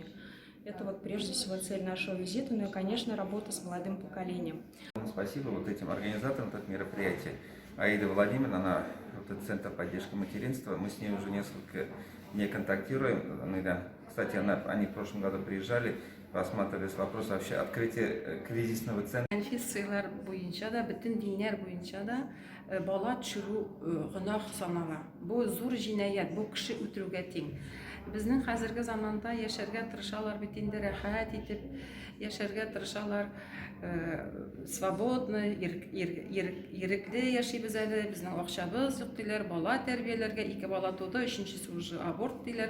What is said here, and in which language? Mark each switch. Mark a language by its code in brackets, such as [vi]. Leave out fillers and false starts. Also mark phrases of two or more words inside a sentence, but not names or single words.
[ru] Это вот прежде всего цель нашего визита, ну и, конечно, работа с молодым поколением. Спасибо вот этим организаторам этого мероприятия. Аида Владимировна, она вот Центр поддержки материнства, мы с ней уже несколько дней контактируем. Кстати, они в прошлом году приезжали, рассматривались вопрос вообще открытия кризисного центра. [tt] Сыйлар буенча да, bütün dinler буенча да бала төшерү гөнаһ санала. Бу зур җинаять, бу кеше үтерүгә тең. Безнең хәзерге заманда яшәргә тырышалар бит инде рәхәт итеп, яшәргә тырышалар, свободно, ирекле яшибез әле, безнең акчабыз юк диләр, бала тәрбияләргә, 2 бала туды, 3-нчесе уже аборт диләр.